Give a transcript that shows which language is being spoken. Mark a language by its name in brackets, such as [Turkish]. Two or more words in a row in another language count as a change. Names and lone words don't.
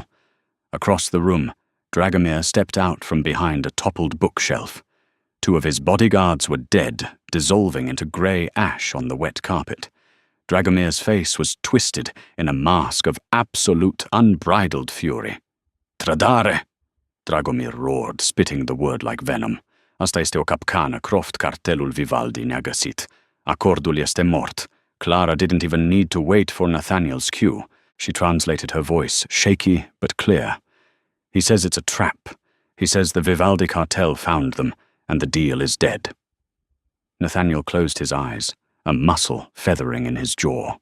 [English] Across the room, Dragomir stepped out from behind a toppled bookshelf. Two of his bodyguards were dead, dissolving into grey ash on the wet carpet. Dragomir's face was twisted in a mask of absolute unbridled fury. [Romanian] "Tradare!" [English] Dragomir roared, spitting the word like venom. [Romanian] "Asta este o capcană, croft cartelul Vivaldi ne-a găsit. Acordul este mort." [English] Clara didn't even need to wait for Nathaniel's cue. She translated her voice, shaky but clear. "He says it's a trap. He says the Vivaldi cartel found them, and the deal is dead." Nathaniel closed his eyes, a muscle feathering in his jaw.